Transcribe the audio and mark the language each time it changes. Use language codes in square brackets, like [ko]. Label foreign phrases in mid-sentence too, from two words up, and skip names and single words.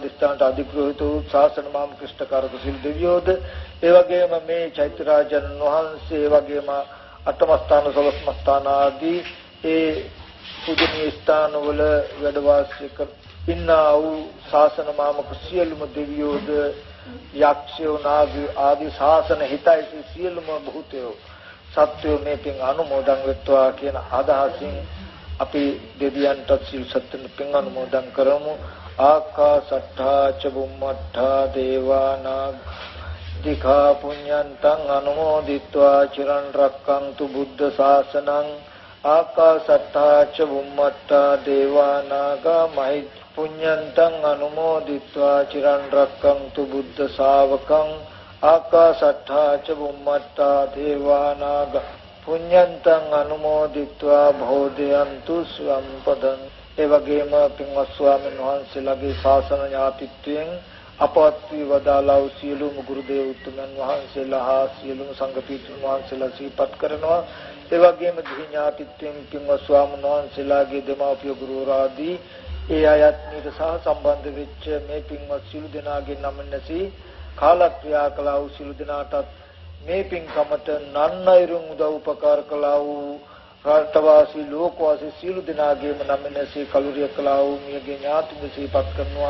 [si] දිස්ත්‍රාන්ත අධිග්‍රහිත වූ ශාසන මාම ක්‍රිෂ්ඨකාරක සිල් දෙවියෝද, ඒ වගේම මේ චෛත්‍යරාජන් වහන්සේ, ඒ වගේම අටමස්ථාන සවස්මස්ථාන ආදී ඒ පූජනීය ස්ථානවල වැඩ වාසය කර ඉන්නා වූ ශාසන මාමක සියලුම දෙවියෝද, යක්ෂයෝ, නාගයෝ ආදී ශාසන හිතයි සියලුම භූතයෝ සත්‍යෝ මේ පින් අනුමෝදන් වෙත්වා කියන අදහසින් අපි දෙවියන්ට සිල් සත්ත්ව පින් අනුමෝදන් කරමු. [pi] ආකාසට්ඨා ච බුම්මට්ඨා දේවානාග දිඛා පුඤ්ඤන්තං අනුමෝදිත්වා චිරන් රක්ඛන්තු බුද්ධ ශාසනං. ආකාසට්ඨා ච බුම්මට්ඨා දේවානාග මහි පුඤ්ඤන්තං අනුමෝදිත්වා චිරන් රක්ඛන්තු බුද්ධ ශාවකං. ආකාසට්ඨා ච බුම්මට්ඨා දේවානාග පුඤ්ඤන්තං අනුමෝදිත්වා භෝදයන්තු සම්පදං. [si] ඒ වගේම පින්වත් ස්වාමීන් වහන්සේලාගේ ශාසන ඥාතිත්වයෙන් අපවත් වී වදාළා වූ සියලුම ගුරු දේව උතුමන් වහන්සේලා හා සියලුම සංඝ පිටුන් වහන්සේලා සිහිපත් කරනවා. ඒ වගේම දිවි ඥාතිත්වයෙන් පින්වත් ස්වාමීන් වහන්සේලාගේ දෙමාපිය ගුරුවරු ආදී ඒ අයත් මීට සහ සම්බන්ධ වෙච්ච මේ පින්වත් සියලු දෙනාගේ නම් නැසී කාලක්‍රියා කළා වූ සියලු දෙනාටත් මේ පින්කමට නන්නයිරුන් උදව් උපකාර කළා වූ රාජවාසී ලෝකවාසී සියලු දෙනාගේම නමිනසේ කලුරිය කළා වූ මියගේ ඥාතින් සිහිපත් කරනවා.